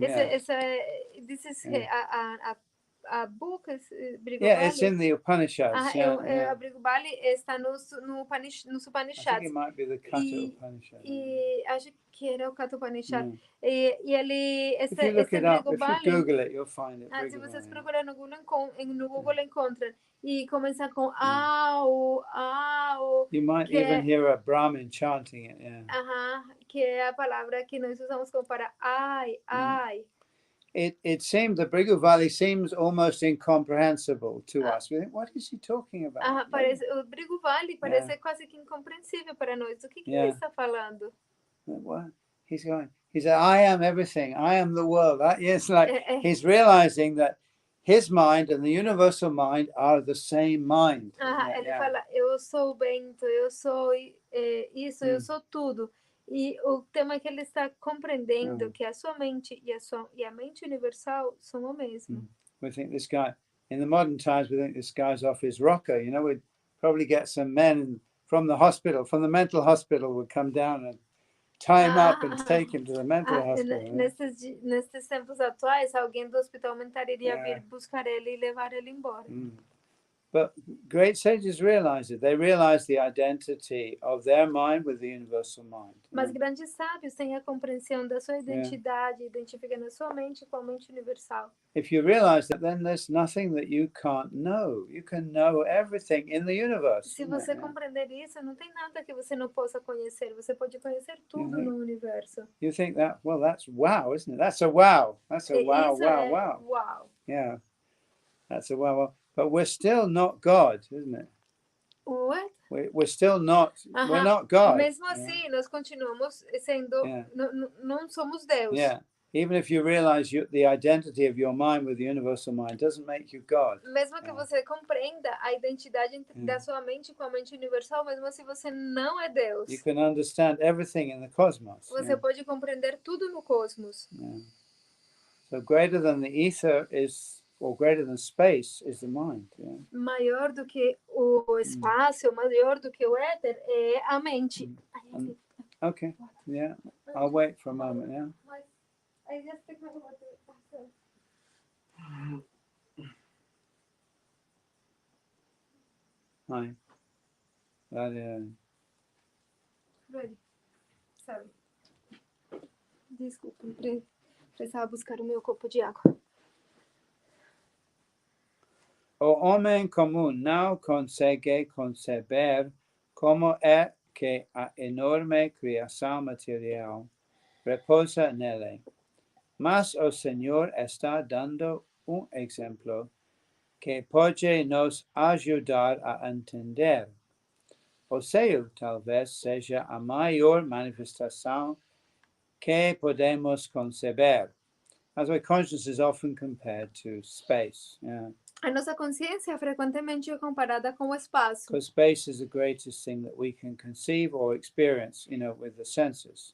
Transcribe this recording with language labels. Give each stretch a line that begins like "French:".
English: This is a book, Brigu Valley. Yeah, it's in the Upanishads.
Portuguese: A Brigu Valley está nos Upanishads.
English: I think it might be the Katha Upanishad.
Portuguese: E acho que era o Katha Upanishad. E ele,
English: if you look it up, if you Google it, you'll find it.
Portuguese: Se vocês procurarem no Google encontram. E começa com au, au.
English: You might even hear a Brahmin chanting it.
Portuguese: Que é a palavra que nós usamos como para ai, ai.
English: It seemed, the Brigu Valley seems almost incomprehensible to us. We think, what is he talking about?
Portuguese: O Brigu Valley parece quase que incompreensível para nós. O que ele está falando?
English: What? He's said, I am everything. I am the world. It's like he's realizing that his mind and the universal mind are the same mind.
Portuguese: Ele fala, eu sou o vento, eu sou isso, eu sou tudo. E o tema é que ele está compreendendo que a sua mente e a mente universal são o mesmo.
English: We think this guy, in the modern times, we think this guy's off his rocker. You know, we'd probably get some men from the hospital, from the mental hospital, would come down and tie him up and take him to the mental hospital.
Portuguese: Nesses tempos atuais, alguém do hospital mental iria vir buscar ele e levar ele embora.
English: But great sages realize it. They realize the identity of their mind with the universal mind.
Portuguese: Mas grandes sábios têm a compreensão da sua identidade, identificando a sua mente com a mente universal.
English: If you realize that, then there's nothing that you can't know. You can know everything in the universe.
Portuguese: Se você compreender isso, não tem nada que você não possa conhecer. Você pode conhecer tudo no universo.
English: You think that, well, that's wow, isn't it? That's a wow. That's a wow, wow, wow. Wow. Yeah, that's a wow, wow. But we're still not God, isn't it? What? We're still not. We're not God.
Portuguese: Mesmo assim, nós continuamos sendo. Não somos Deus.
English: Yeah. Even if you realize the identity of your mind with the universal mind, doesn't make you God.
Portuguese: Mesmo que você compreenda a identidade da sua mente com a mente universal, mesmo se você não é Deus.
English: You can understand everything in the cosmos.
Portuguese: Você pode compreender tudo no cosmos.
English: So greater than the ether is or greater than space is the mind. Yeah?
Portuguese: Maior do que o espaço, maior do que o éter é a mente.
English: Okay, yeah, I'll wait for a moment, yeah. I just take my water. Hi. Ready. Sorry.
Portuguese: Desculpa, precisava buscar o meu copo de água. O homem comum não consegue conceber como é que a enorme criação material repousa nele. Mas o Senhor está dando exemplo que pode nos ajudar a entender. O seio talvez seja a maior manifestação que podemos conceber.
English: As our consciousness is often compared to space. Yeah.
Portuguese: A nossa consciência frequentemente é comparada com o espaço.
English: Because space is the greatest thing that we can conceive or experience, with the senses.